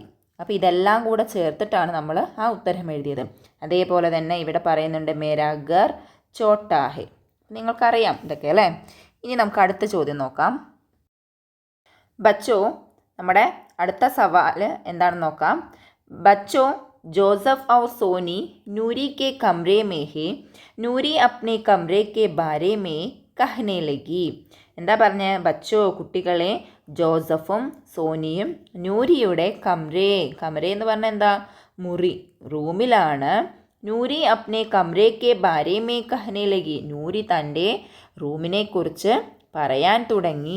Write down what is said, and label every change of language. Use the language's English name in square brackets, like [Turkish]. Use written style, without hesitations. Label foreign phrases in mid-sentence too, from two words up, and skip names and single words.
[Malayalam] അപ്പോൾ ഇതെല്ലാം കൂടെ ചേർത്തിട്ടാണ് നമ്മൾ ആ ഉത്തരം എഴുതിയത്. അതേപോലെ തന്നെ ഇവിടെ പറയുന്നുണ്ട് [Hindi] मेरा घर छोटा है. [Malayalam] നിങ്ങൾക്കറിയാം ഇതൊക്കെ അല്ലേ. ഇനി നമുക്ക് അടുത്ത ചോദ്യം നോക്കാം. ബച്ചോ, നമ്മുടെ അടുത്ത സവാൽ എന്താണെന്ന് നോക്കാം. [Hindi] ബച്ചോ ജോസഫ് और सोनी नूरी के कमरे में है, नूरी अपने कमरे के बारे में कहने लगी. [Malayalam] എന്താ പറഞ്ഞ? ബച്ചോ കുട്ടികളെ, ജോസഫും സോനിയും നൂരിയുടെ കമ്രേ എന്ന് പറഞ്ഞാൽ എന്താ? മുറി, റൂമിലാണ്. [Hindi] नूरी अपने कमरे के बारे में कहने लगी. [Malayalam] നൂരി തൻ്റെ റൂമിനെ കുറിച്ച് പറയാൻ തുടങ്ങി.